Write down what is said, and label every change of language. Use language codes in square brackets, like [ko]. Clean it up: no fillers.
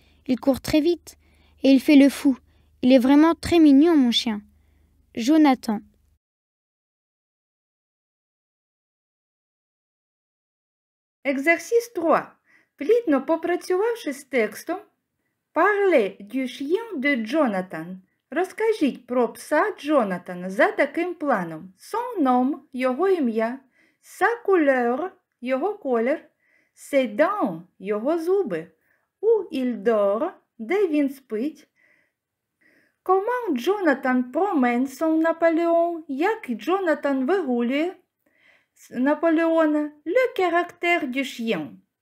[fr] Il court très vite et il fait le fou. Il est vraiment très mignon, mon chien. Jonathan. Exercice 3. [uk] Плідно попрацювавши з текстом, [fr] Parlez du chien de Jonathan. [uk] Розкажіть про пса Джонатана за таким планом. [fr] Son nom – [uk] його ім'я, [fr] sa couleur – [uk] його колір, [fr] ses dents – [uk] його зуби, [fr] où il dort – [uk] де він спить, [fr] comment Jonathan promène son Napoléon – [uk] як Джонатан вигулює Наполеона, [fr] le caractère du chien.